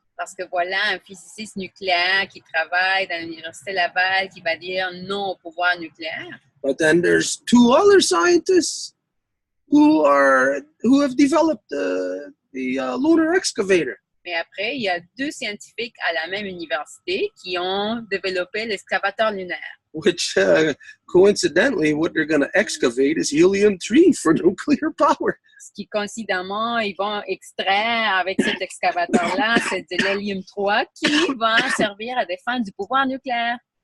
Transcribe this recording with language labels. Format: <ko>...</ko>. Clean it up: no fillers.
<fr>Parce que voilà un physiciste nucléaire qui travaille dans l'Université Laval qui va dire non au pouvoir nucléaire.</fr> <en>But then there's 2 other scientists who have developed the lunar excavator.</en> <fr>Mais après, il y a 2 scientifiques à la même université qui ont développé l'excavateur lunaire.</fr> <en>Which coincidentally, what they're going to excavate is helium-3 for nuclear power.</en> <fr>Ce qui, coïncidemment, ils vont extraire avec cet excavateur-là, c'est de l'hélium-3 qui va servir à défendre du pouvoir nucléaire.</fr>